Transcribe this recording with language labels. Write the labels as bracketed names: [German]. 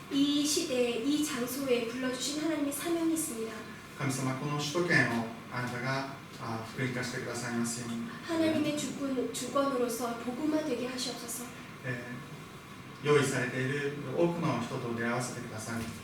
[Korean] 이 시대에 이 장소에 불러주신 하나님의 사명이 있습니다. [Japanese] 神様、この首都圏をあなたが福音化してくださいますように [Korean] 하나님의 주권으로서 복음화되게 하시옵소서. [Japanese] 用意されている多くの人と出会わせてください